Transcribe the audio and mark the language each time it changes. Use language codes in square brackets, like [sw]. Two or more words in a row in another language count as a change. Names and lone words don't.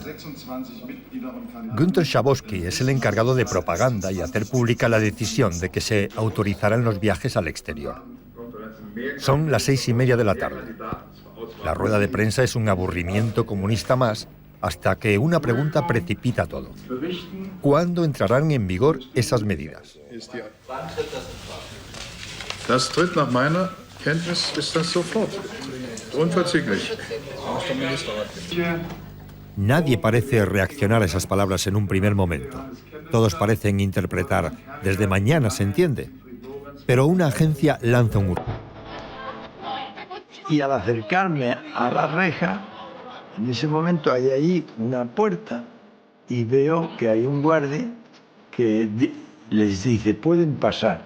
[es] Günter Schabowski es el encargado de propaganda y hacer pública la decisión de que se autorizaran los viajes al exterior. Son las 6:30 de la tarde. La rueda de prensa es un aburrimiento comunista más, hasta que una pregunta precipita todo. ¿Cuándo entrarán en vigor esas medidas? [de] Das tritt nach meiner Kenntnis ist das sofort. Unverzüglich. [es] Nadie parece reaccionar a esas palabras en un primer momento. Todos parecen interpretar: desde mañana, ¿se entiende? Pero una agencia lanza un hurto. Y al acercarme a la reja, en ese momento hay ahí una puerta y veo que hay un guardia que les dice: pueden pasar.